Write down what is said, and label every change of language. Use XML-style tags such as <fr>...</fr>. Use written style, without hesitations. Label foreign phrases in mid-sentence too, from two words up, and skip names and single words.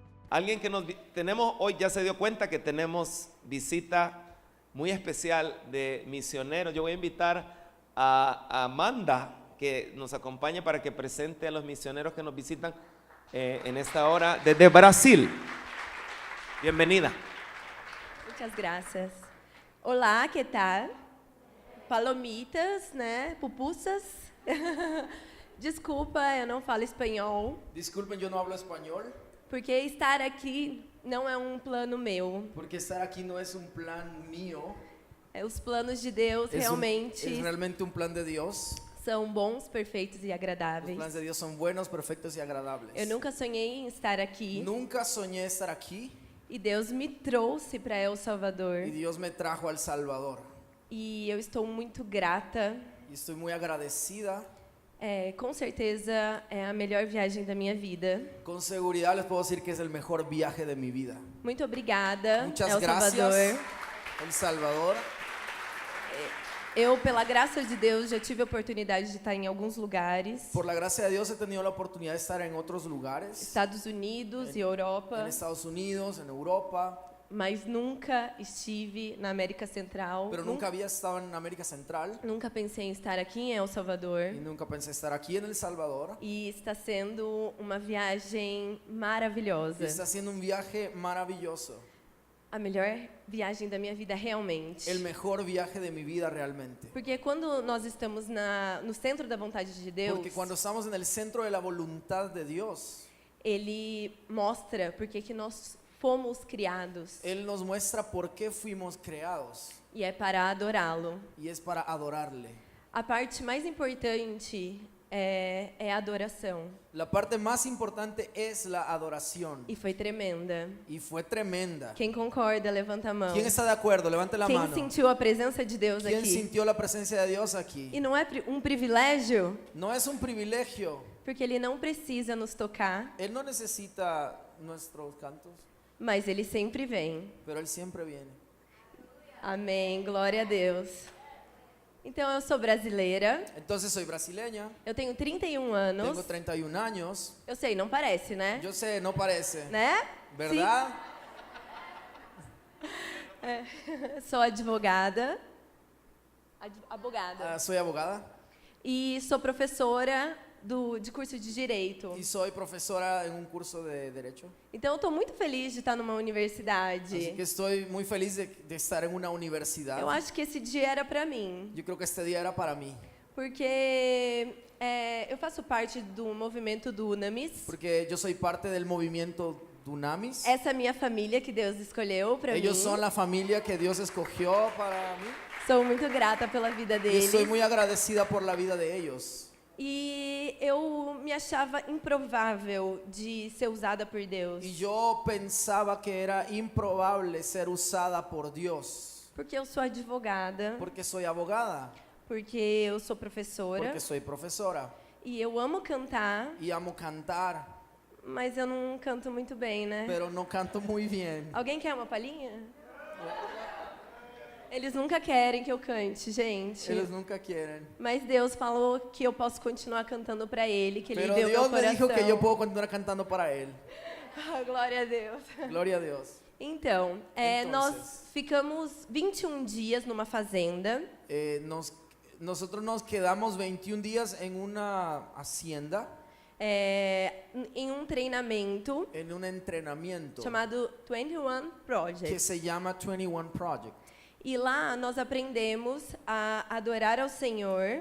<es>Alguien que tenemos hoy ya se dio cuenta que tenemos visita muy especial de misioneros. Yo voy a invitar a Amanda que nos acompañe para que presente a los misioneros que nos visitan en esta hora desde Brasil. Bienvenida. Muchas gracias.</es> <pt>Olá, que tal? Palomitas, né? Pupusas. Desculpa, eu não falo espanhol.</pt> <es>Disculpen, yo no hablo español.</es> <pt>Porque estar aqui não é um plano meu.</pt> <es>Porque estar aquí no es un plan mío.</es> <pt>Os planos de Deus realmente</pt> <es>es realmente un plan de Dios.</es> <pt>são bons, perfeitos e</pt> <es>Los</es> <pt>agradáveis.</pt> <es>planes de Dios son buenos, perfectos y agradables.</es> <pt>Eu nunca sonhei em estar aqui</pt> <es>Nunca soñé estar aquí</es> <pt>e Deus me trouxe para El Salvador.</pt> <es>y Dios me trajo a El Salvador.</es> <pt>E eu estou muito grata.</pt> <es>Y estoy muy agradecida.</es> <pt>Com certeza é a melhor viagem da minha vida.</pt> <es>Con seguridad les puedo decir que es el mejor viaje de mi vida.</es> <pt>Muito obrigada,</pt> <es>Muchas El gracias, Salvador. El Salvador.</es> <pt>Eu, pela graça de Deus, já tive a oportunidade de estar em alguns lugares.</pt> <es>Por la gracia de Dios he tenido la oportunidad de estar en otros lugares.</es> <pt>Estados Unidos e Europa,</pt> <es>En Estados Unidos, en Europa.</es> <pt>mas nunca estive na América Central.</pt> <es>Pero nunca había estado en América Central.</es> <pt>Nunca pensei em estar aqui em El Salvador.</pt> <es>Y nunca pensé estar aquí en El Salvador.</es> <pt>E está sendo uma viagem</pt> <es>Y</es> <pt>maravilhosa.</pt> <es>está siendo un viaje maravilloso.</es> <pt>A melhor viagem da minha vida realmente.</pt> <es>El mejor viaje de mi vida realmente.</es> <pt>Porque quando nós estamos no centro da vontade de Deus,</pt> <es>Porque cuando estamos en el centro de la voluntad de Dios,</es> <pt>Ele mostra porque que nós fomos criados.</pt> <es>Él nos muestra por qué fuimos creados.</es> <pt>E é para adorá-lo.</pt> <es>Y es para adorarle.</es> <pt>A parte mais importante é a adoração.</pt> <es>La parte más importante es la adoración.</es> <pt>E foi tremenda.</pt> <es>Y fue tremenda.</es> <pt>Quem concorda, levanta a mão.</pt> <es>¿Quién está de acuerdo? Levante la</es> <pt>Quem</pt> <es>mano.</es> <pt>sentiu a presença de Deus</pt> <es>¿Quién</es> <pt>aqui?</pt> <es>sintió la presencia de Dios aquí?</es> <pt>E não é um privilégio,</pt> <es>No es un privilegio.</es> <pt>porque Ele não precisa nos tocar,</pt> <es>Él no necesita nuestros cantos,</es> <pt>mas Ele sempre vem.</pt> <es>pero Él siempre viene.</es> <pt>Amém, glória a Deus. Então, eu sou brasileira,</pt> <es>Entonces soy brasileña,</es> <pt>eu tenho 31 anos.</pt> <es>tengo 31 años.</es> <pt>Eu sei, não parece, né?</pt> <es>Yo sé, no parece,</es> <pt>Né?</pt> <es>¿verdad?</es> <pt>Sim. Sou advogada.</pt> <es>Abogada. Soy abogada</es> <pt>E sou professora de curso de Direito.</pt> <es>y soy profesora en un curso de Derecho.</es> <pt>Então, eu estou muito feliz de estar numa universidade.</pt> <es>Así que estoy muy feliz de estar en una universidad.</es> <pt>Eu acho que esse dia era para mim,</pt> <es>Yo creo que este día era para mí,</es> <pt>porque eu faço parte do movimento do UNAMIS.</pt> <es>porque yo soy parte del movimiento Dunamis.</es> <pt>Essa é a minha família que Deus escolheu para mim.</pt> <es>Ellos son la familia que Dios escogió para mí.</es> <pt>Sou muito grata pela vida</pt> <es>Y</es> <pt>deles.</pt> <es>estoy muy agradecida por la vida de ellos.</es> <pt>E eu me achava improvável de ser usada por Deus.</pt> <es>Y yo pensaba que era improbable ser usada por Dios,</es> <pt>Porque eu sou advogada,</pt> <es>porque soy abogada,</es> <pt>porque eu sou professora.</pt> <es>porque soy profesora</es> <pt>E eu amo cantar,</pt> <es>y amo cantar,</es> <pt>mas eu não canto muito bem, né?</pt> <es>pero no canto muy bien.</es> <pt>Alguém quer uma palhinha? Eles nunca querem que eu cante, gente.</pt> <es>Ellos nunca quieren.</es> <pt>Mas Deus falou que eu posso continuar cantando para Ele, que Ele</pt> <es>Pero</es> <pt>deu meu</pt> <es>Dios me</es> <pt>coração.</pt> <es>dijo que yo puedo continuar cantando para Él.</es> <pt>Glória a Deus.</pt> <es>Gloria a Dios.</es> <pt>Então, nós ficamos 21 dias numa fazenda.</pt> <es>Nosotros nos quedamos 21 días en una hacienda,</es> <pt>Em um treinamento</pt> <es>en un entrenamiento</es> <pt>chamado 21</pt> <es>que</es> <pt>Project.</pt> <es>se llama 21 Project.</es> <pt>E lá nós aprendemos a adorar ao Senhor,</pt>